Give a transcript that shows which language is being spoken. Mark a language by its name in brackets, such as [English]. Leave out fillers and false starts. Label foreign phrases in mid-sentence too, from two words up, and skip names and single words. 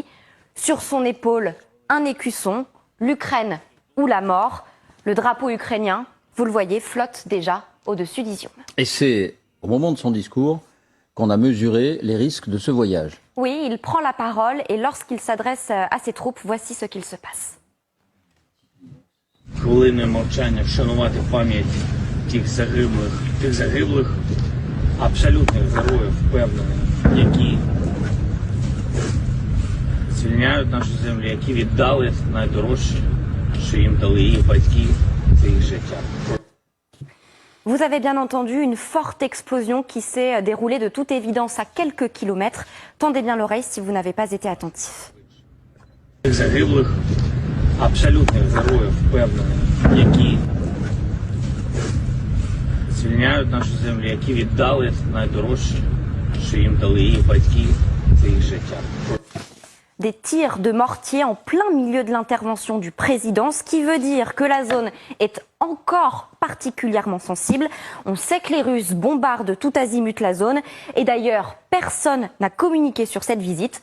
[French] Sur son épaule, un écusson, l'Ukraine ou la mort. Le drapeau ukrainien, vous le voyez, flotte déjà au-dessus d'Izium. Et c'est au moment de son discours qu'on a mesuré les risques de ce voyage. Oui, il prend la parole et lorsqu'il s'adresse à ses troupes, voici ce qu'il se passe. [Ukrainian] Хвилиною мовчання вшанувати пам'ять тих загиблих, абсолютних героїв, впевнений, які звільняють нашу землю, які віддали найдорожче, що їм дали їх батьки, це їх життя. [French] Vous avez bien entendu une forte explosion qui s'est déroulée de toute évidence à quelques kilomètres. Tendez bien l'oreille si vous n'avez pas été attentif. [Ukrainian] Тих загиблих, абсолютних героїв, впевнений, які звільняють нашу землю, які віддали найдорожче, що їм дали їх батьки, це їх життя. [French] Des tirs de mortier en plein milieu de l'intervention du président, ce qui veut dire que la zone est encore particulièrement sensible. On sait que les Russes bombardent tout azimut la zone et d'ailleurs personne n'a communiqué sur cette visite.